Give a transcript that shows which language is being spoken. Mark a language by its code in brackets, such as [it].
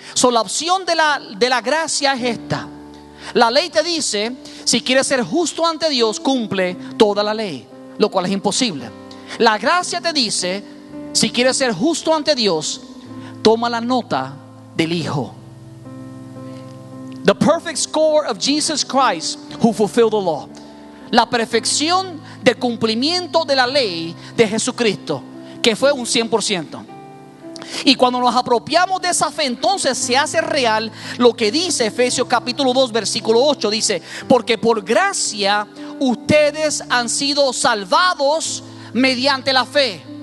[es] La opción de la gracia es esta. La ley te dice: si quieres ser justo ante Dios, cumple toda la ley, lo cual es imposible. La gracia te dice: si quieres ser justo ante Dios, toma la nota del Hijo. [en] The perfect score of Jesus Christ who fulfilled the law. [es] La perfección del cumplimiento de la ley de Jesucristo, que fue un 100%. Y cuando nos apropiamos de esa fe, entonces se hace real lo que dice Efesios capítulo 2 versículo 8. Dice: porque por gracia ustedes han sido salvados mediante la fe.